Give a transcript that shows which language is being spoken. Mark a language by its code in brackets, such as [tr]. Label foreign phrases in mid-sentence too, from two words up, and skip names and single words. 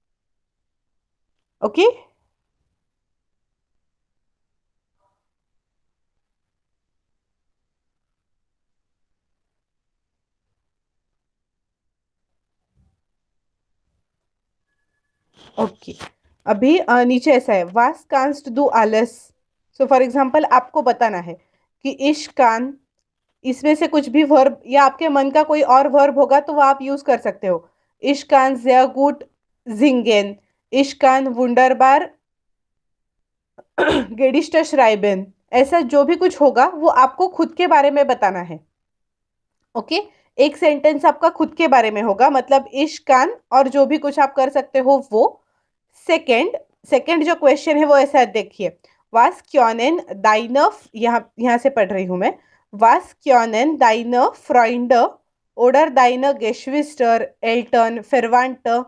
[hi] ओके, ओके। अभी नीचे ऐसा है, [de] was kannst du alles. [en] so for example [hi] आपको बताना है कि [de] ich kann, [hi] इसमें से कुछ भी वर्ब या आपके मन का कोई और वर्ब होगा तो वो आप यूज कर सकते हो। [de] ich kann sehr gut singen, ich kann wunderbar Gedichte schreiben, [hi] ऐसा जो भी कुछ होगा वो आपको खुद के बारे में बताना है। ओके, एक सेंटेंस आपका खुद के बारे में होगा, मतलब [de] ich kann [hi] और जो भी कुछ आप कर सकते हो वो। [en] second second [hi] जो क्वेश्चन है वो ऐसा है, देखिए, [de] was können deiner, [hi] यहाँ से पढ़ रही हूं मैं, [de] was können deiner Freund oder deiner Geschwister Eltern verwandt.